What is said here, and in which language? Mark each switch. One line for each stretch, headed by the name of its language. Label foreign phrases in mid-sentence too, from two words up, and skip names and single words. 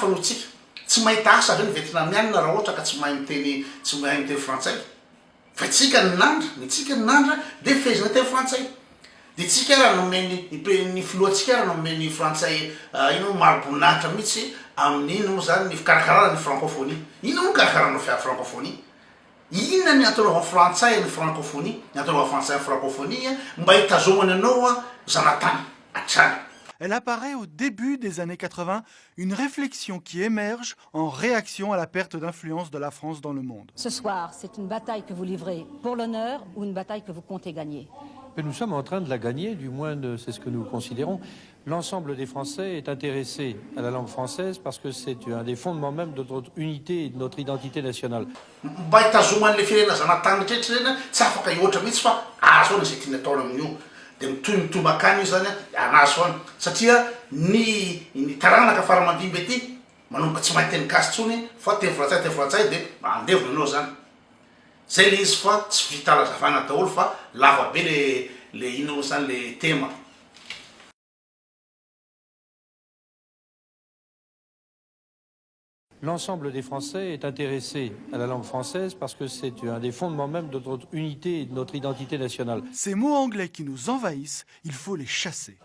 Malagasy: no tsika tsy mahita asa avy ny vietnamiana raha ohatra ka tsy mahay miteny frantsay fa tsika ny nandra de fezina teny frantsay de tsika raha nomeny ny filohantsika raha nomeny frantsay ino maroboninahitra mihitsy amin'ino zany ny fikarakarana ny francophonie ino no karakarana francophonie inona ny atao frantsay ny francophonie ny atao frantsay francophonie mba hitazomana anao zanatany atrany.
French: Elle apparaît au début des années 80, une réflexion qui émerge en réaction à la perte d'influence de la France dans le monde. Ce soir, c'est une bataille que vous livrez pour l'honneur ou une bataille que vous comptez gagner? Mais nous sommes en train de la gagner, du moins c'est ce que nous considérons. L'ensemble des Français est intéressé à la langue française parce que c'est un des fondements même de notre unité et de notre identité nationale.
Malagasy: Mba hitazoman'le firenena zanatany rehetra reny tsy afaka hihoatra mihitsy fa azo any zay tiany ataony amin'io de mitomba akany io zany anazo any satria ny taranaka faramandimby aty manomboka tsy mahay teny gasy tsony fa teny frantsay de andevona anao zany zay le izy fa tsy vita lazavana daholo fa lava be le ino zany le tema.
French: L'ensemble des Français est intéressé à la langue française parce que c'est un des fondements même de notre unité et de notre identité nationale. Ces mots anglais qui nous envahissent, il faut les chasser.